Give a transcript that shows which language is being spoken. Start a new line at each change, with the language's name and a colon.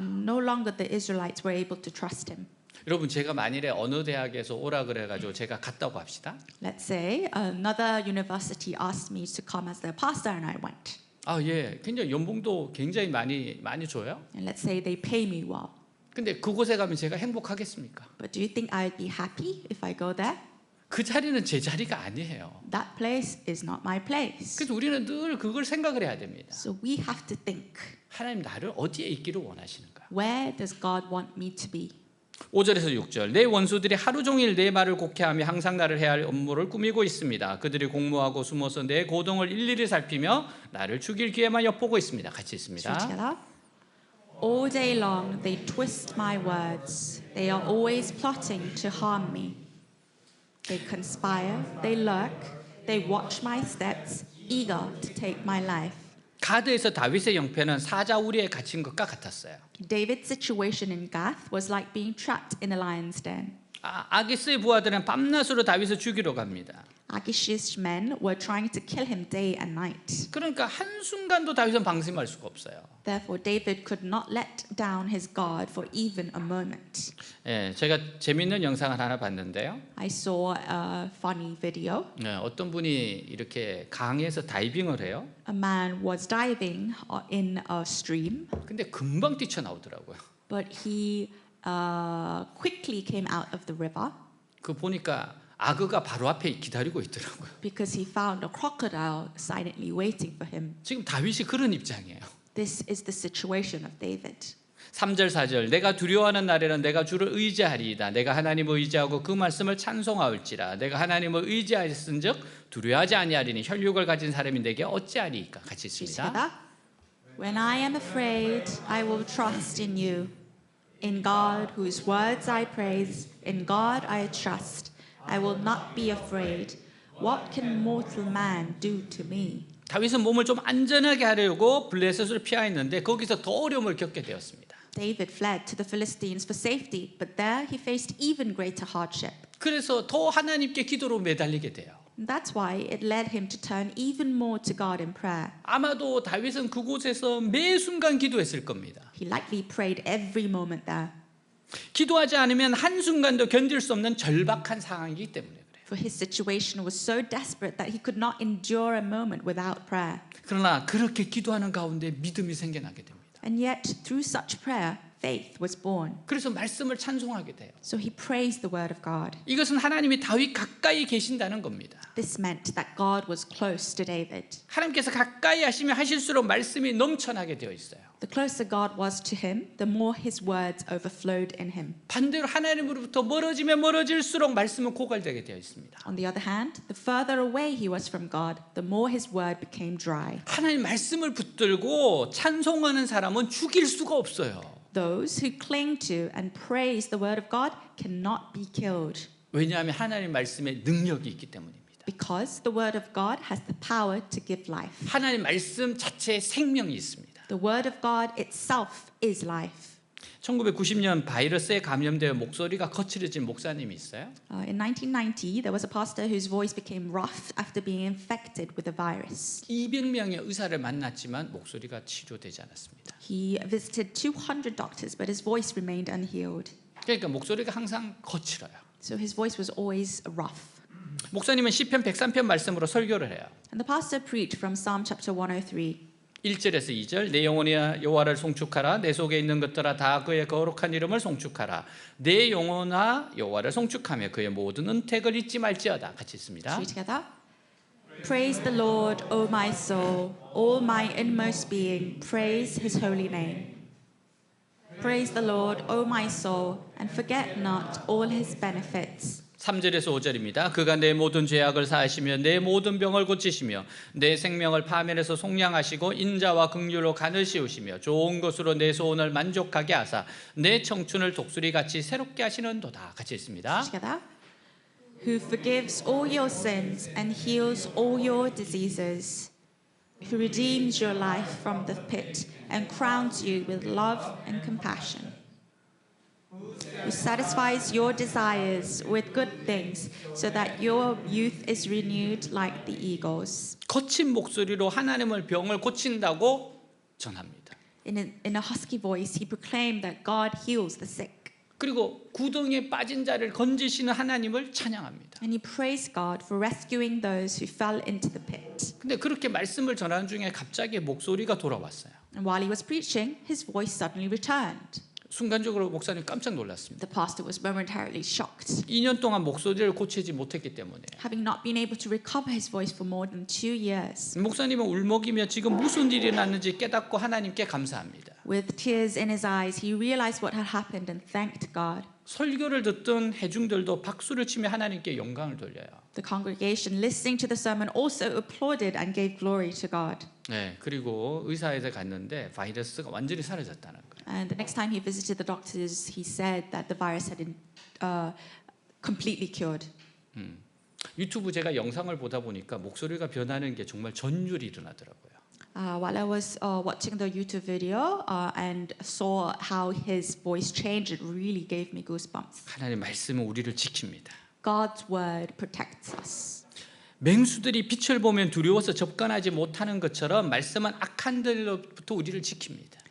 English: And no longer the Israelites were able to trust him.
Korean: 여러분 제가 만일에 어느 대학에서 오라 그래가지고 제가 갔다고 합시다.
English: Let's say another university asked me to come as their pastor, and I went.
Korean: 아 예, 굉장히 연봉도 굉장히 많이 줘요.
English: And let's say they pay me well.
Korean: 근데 그곳에 가면 제가 행복하겠습니까?
English: But do you think I'd be happy if I go there?
Korean: 그 자리는 제 자리가 아니에요.
English: That place is not my place.
Korean: 그래서 우리는 늘 그걸 생각을 해야 됩니다.
English: So we have to think,
Korean: 하나님 나를 어디에 있기를 원하시는가?
English: where does God want me to be?
Korean: 5절에서 6절 내 원수들이 하루 종일 내 말을 곡해하며 항상 나를 해야 할 업무를 꾸미고 있습니다. 그들이 공모하고 숨어서 내 고동을 일일이 살피며 나를 죽일 기회만 엿보고 있습니다. 같이
English: Let's read
Korean: 있습니다.
English: together. All day long they twist my words. They are always plotting to harm me. They conspire, they lurk, they watch my steps, eager to take my life.
Korean: 가드에서 다윗의 영패는 사자우리에 갇힌 것과 같았어요.
English: David's situation in Gath was like being trapped in a lion's den.
Korean: 아기스의 부하들은 밤낮으로 다윗을 죽이러 갑니다.
English: Achish's men were trying to kill him day and night.
Korean: 그러니까 한순간도 다윗은 방심할 수가 없어요.
English: Therefore, David could not let down his guard for even a moment.
Korean: 예, 제가 재밌는 영상을 하나 봤는데요.
English: I saw a funny video.
Korean: 네, 어떤 분이 이렇게 강에서 다이빙을 해요.
English: A man was diving in a stream,
Korean: 근데 금방 뛰쳐나오더라고요.
English: but he quickly came out of the river
Korean: 그 보니까 악어가 바로 앞에 기다리고 있더라고요.
English: because he found a crocodile silently waiting for him.
Korean: 지금 다윗이 그런 입장이에요.
English: This is the situation of David.
Korean: 3절 4절 내가 두려워하는 날에는 내가 주를 의지하리이다. 내가 하나님을 의지하고 그 말씀을 찬송하올지라. 내가 하나님을 의지하였은즉 두려워하지 아니하리니 혈육을 가진 사람이 내게 어찌하리이까. 같이 있습니다.
English: Together. When I am afraid, I will trust in you. In God, whose words I praise, in God I trust. I will not be afraid. What can mortal man do to me?
Korean: 다윗은 몸을 좀 안전하게 하려고 블레셋을 피하였는데 거기서 더 어려움을 겪게 되었습니다.
English: David fled to the Philistines for safety, but there he faced even greater hardship.
Korean: 그래서 더 하나님께 기도로 매달리게 돼요.
English: And that's why it led him to turn even more to God in prayer.
Korean: 아마도 다윗은 그곳에서 매 순간 기도했을 겁니다.
English: He likely prayed every moment there.
Korean: 기도하지 않으면 한순간도 견딜 수 없는 절박한 상황이기 때문에 그래요.
English: For his situation was so desperate that he could not endure a moment without prayer.
Korean: 그러나 그렇게 기도하는 가운데 믿음이 생겨나게 됩니다.
English: And yet, through such prayer, faith was born.
Korean: 그래서 말씀을 찬송하게 돼요.
English: So he praised the word of God.
Korean: 이것은 하나님이 다윗 가까이 계신다는 겁니다.
English: This meant that God was close to David.
Korean: 하나님께서 가까이 하시면 하실수록 말씀이 넘쳐나게 되어 있어요.
English: The closer God was to him, the more his words overflowed in him.
Korean: 반대로 하나님으로부터 멀어지면 멀어질수록 말씀은 고갈되게 되어 있습니다.
English: On the other hand, the further away he was from God, the more his word became dry.
Korean: 하나님 말씀을 붙들고 찬송하는 사람은 죽일 수가 없어요.
English: Those who cling to and praise the word of God cannot be killed
Korean: 왜냐하면 하나님 말씀에 능력이 있기 때문입니다.
English: because the word of God has the power to give life.
Korean: 하나님 말씀 자체에 생명이 있습니다.
English: The word of God itself is life.
Korean: 1990년 바이러스에 감염되어 목소리가 거칠어진 목사님이 있어요.
English: In 1990, there was a pastor whose voice became rough after being infected with the virus.
Korean: 200명의 의사를 만났지만 목소리가 치료되지 않았습니다.
English: He visited 200 doctors, but his voice remained unhealed.
Korean: 그러니까 목소리가 항상 거칠어요.
English: So his voice was always rough.
Korean: 목사님은 시편 103편 말씀으로 설교를 해요.
English: And the pastor preached from Psalm chapter 103.
Korean: 1절에서 2절 내 영혼이야 여호와를 송축하라 내 속에 있는 것들아 다 그의 거룩한 이름을 송축하라 내 영혼아 여호와를 송축하며 그의 모든 은택을 잊지 말지어다. 같이 있습니다.
English: Should we together? Praise the Lord, O my soul, all my inmost being, praise his holy name. Praise the Lord, O my soul, and forget not all his benefits.
Korean: 3절에서 5절입니다. 그가 내 모든 죄악을 사하시며 내 모든 병을 고치시며 내 생명을 파멸해서 속량하시고 인자와 긍휼로 간을 씌우시며 좋은 것으로 내 소원을 만족하게 하사 내 청춘을 독수리같이 새롭게 하시는도다. 같이 있습니다.
English: Together. Who forgives all your sins and heals all your diseases. Who redeems your life from the pit and crowns you with love and compassion. Who satisfies your desires with good things so that your youth is renewed like the eagles.
Korean: 거친 목소리로 하나님을 병을 고친다고 전합니다.
English: In a husky voice, he proclaimed that God heals the sick.
Korean: 그리고 구덩이에 빠진 자를 건지시는 하나님을 찬양합니다.
English: And he praised God for rescuing those who fell into the pit.
Korean: 근데 그렇게 말씀을 전하는 중에 갑자기 목소리가 돌아왔어요.
English: And while he was preaching, his voice suddenly returned.
Korean: 순간적으로 목사님 깜짝 놀랐습니다.
English: The pastor was momentarily shocked.
Korean: 2년 동안 목소리를 고치지 못했기 때문에.
English: Having not been able to recover his voice for more than 2 years.
Korean: 목사님은 울먹이며 지금 무슨 일이 났는지 깨닫고 하나님께 감사합니다.
English: With tears in his eyes, he realized what had happened and thanked God.
Korean: 설교를 듣던 회중들도 박수를 치며 하나님께 영광을 돌려요.
English: The congregation listening to the sermon also applauded and gave glory to God.
Korean: 네, 그리고 의사에게 갔는데 바이러스가 완전히 사라졌다는 거예요.
English: And the next time he visited the doctors, he said that the virus had completely cured.
Korean: 유튜브 제가 영상을 보다 보니까 목소리가 변하는 게 정말 전율이 일어나더라고요.
English: While I was watching the YouTube video and saw how his voice changed, it really gave me goosebumps.
Korean: 하나님 말씀은 우리를 지킵니다.
English: God's word protects us.
Korean: 맹수들이 빛을 보면 두려워서 접근하지 못하는 것처럼 말씀은 악한 들로부터 우리를 지킵니다.